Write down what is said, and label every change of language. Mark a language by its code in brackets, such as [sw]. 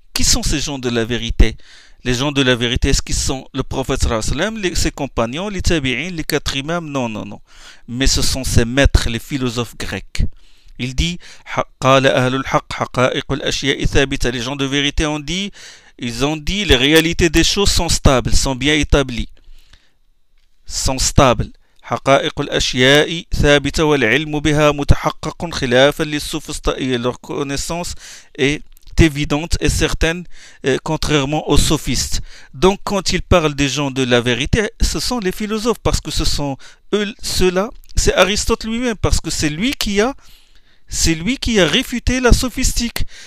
[fr] Qui sont ces gens de la vérité? Les gens de la vérité, est-ce qu'ils sont le prophète sallallahu alayhi wa sallam, ses compagnons, les tabi'in, les quatre imams? Non, non, non. Mais ce sont ses maîtres, les philosophes grecs. Il dit. [ar] Qala ahlul haqq, haqa'iqul ashiya'i thabita. [fr] Les gens de vérité ont dit. Ils ont dit, les réalités des choses sont stables, sont bien établies. Sont stables. [ar] حقائق الأشياء ثابتة والعلم بها متحقق خلافا للسوفسطائية. [fr] Leur connaissance est évidente et certaine, contrairement aux sophistes. Donc, quand ils parlent des gens de la vérité, ce sont les philosophes, parce que ce sont eux, ceux-là, c'est Aristote lui-même, parce que c'est lui qui a réfuté la sophistique.